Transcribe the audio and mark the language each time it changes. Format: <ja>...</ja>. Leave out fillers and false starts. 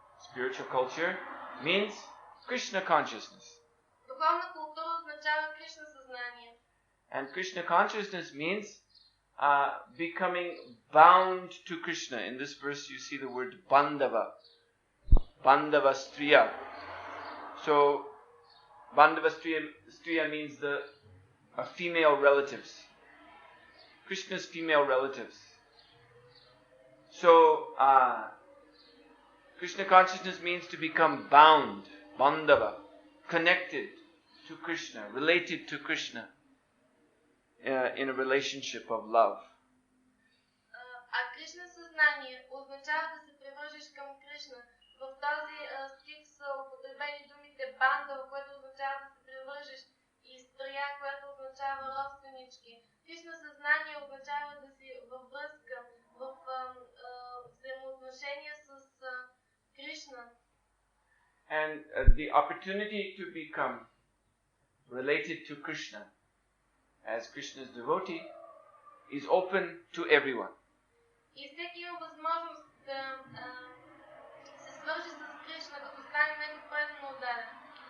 <en>Spiritual culture means Krishna consciousness.</en> <bg>Духовна култура означава Кришна съзнание.</bg> <en>And Krishna consciousness means becoming bound to Krishna. In this verse you see the word bandava. Bandava striya. So bandava striya means the female relatives. Krishna's female relatives. So Krishna consciousness means to become bound, bandava, connected to Krishna, related to Krishna in a relationship of love.</en> <bg>А Кришна съзнание означава да се привържеш към Кришна. В този стих са употребени думите бандава, което означава да се привържеш, и стрия, което означава родственички. Кришна съзнание означава да си във връзка, в взаимоотношения с Krishna.</bg> <en>And the opportunity to become related to Krishna as Krishna's devotee is open to everyone.</en> <bg>И всеки има възможност да се свържи с Кришна, като стане него предано отдаден.</bg>